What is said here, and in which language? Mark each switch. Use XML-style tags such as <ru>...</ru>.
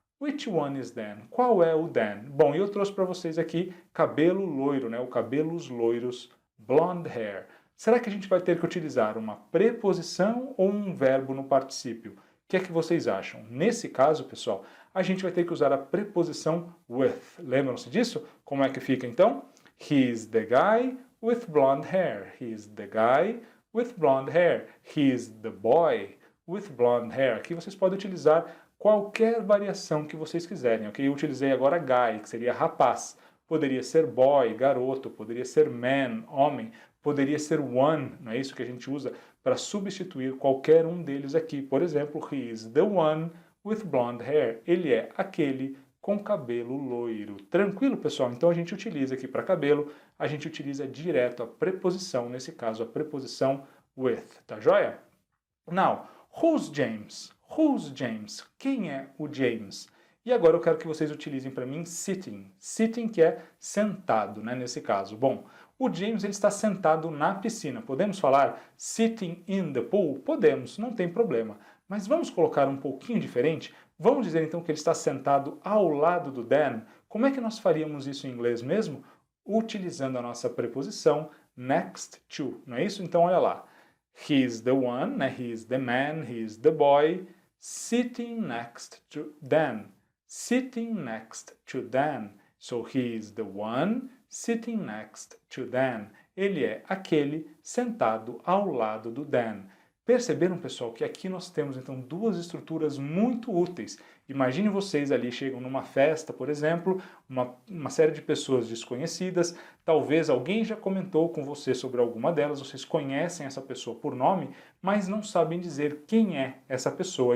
<en>Which one is Dan?</en> <pt>Qual é o Dan? Bom, eu trouxe para vocês aqui cabelo loiro, né? O cabelos loiros, blonde hair. Será que a gente vai ter que utilizar uma preposição ou um verbo no particípio? O que é que vocês acham? Nesse caso, pessoal, a gente vai ter que usar a preposição with. Lembram-se disso? Como é que fica então?</pt> <en>He's the guy with blonde hair. He's the guy with blonde hair. He's the boy with blonde hair.</en> <pt>Aqui vocês podem utilizar qualquer variação que vocês quiserem, ok? Eu utilizei agora guy, que seria rapaz. Poderia ser boy, garoto. Poderia ser man, homem. Poderia ser one, não é isso que a gente usa para substituir qualquer um deles aqui. Por exemplo,</pt> <en>he is the one with blonde hair.</en> <pt>Ele é aquele com cabelo loiro. Tranquilo, pessoal? Então a gente utiliza aqui para cabelo, a gente utiliza direto a preposição, nesse caso a preposição with, tá joia?</pt> <en>Now, who's James? Who's James?</en> <pt>Quem é o James? E agora eu quero que vocês utilizem para mim sitting. Sitting que é sentado, né, nesse caso. Bom, o James ele está sentado na piscina. Podemos falar</pt> <en>sitting in the pool?</en> <pt>Podemos, não tem problema. Mas vamos colocar um pouquinho diferente? Vamos dizer então que ele está sentado ao lado do Dan. Como é que nós faríamos isso em inglês mesmo? Utilizando a nossa preposição next to, não é isso? Então olha lá.</pt> <en>He's the one,</en> <pt>né?</pt> <en>He's the man, he's the boy, sitting next to Dan. Sitting next to Dan. So he is the one sitting next to Dan.</en> <pt>Ele é aquele sentado ao lado do Dan. Perceberam, pessoal, que aqui nós temos então duas estruturas muito úteis. Imagine vocês ali chegam numa festa, por exemplo, uma série de pessoas desconhecidas, talvez alguém já comentou com você sobre alguma delas, vocês conhecem essa pessoa por nome, mas não sabem dizer quem é essa pessoa.</pt>